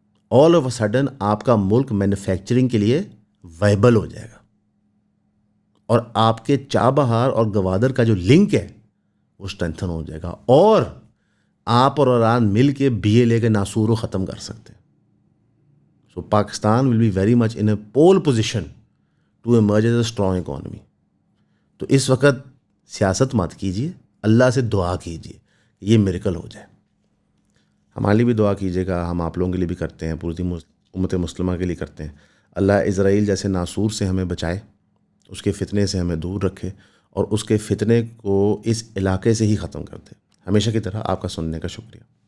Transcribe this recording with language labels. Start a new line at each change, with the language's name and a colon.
Urdu: All of a sudden آپ کا ملک manufacturing کے لیے وائبل ہو جائے گا، اور آپ کے چابہار اور گوادر کا جو لنک ہے وہ اسٹرینتھن ہو جائے گا، اور آپ اور ایران مل کے BLA کے ناسور کو ختم کر سکتے ہیں.
English: So Pakistan will be very much in a pole position to emerge as a strong economy.
Urdu: تو اس وقت سیاست مت کیجیے، اللہ سے دعا کیجیے کہ یہ میریکل ہو جائے. ہمارے لیے بھی دعا کیجیے گا، ہم آپ لوگوں کے لیے بھی کرتے ہیں، پوری امت مسلمہ کے لیے کرتے ہیں. اللہ اسرائیل جیسے ناسور سے ہمیں بچائے، اس کے فتنے سے ہمیں دور رکھے، اور اس کے فتنے کو اس علاقے سے ہی ختم کر دے. ہمیشہ کی طرح آپ کا سننے کا شکریہ.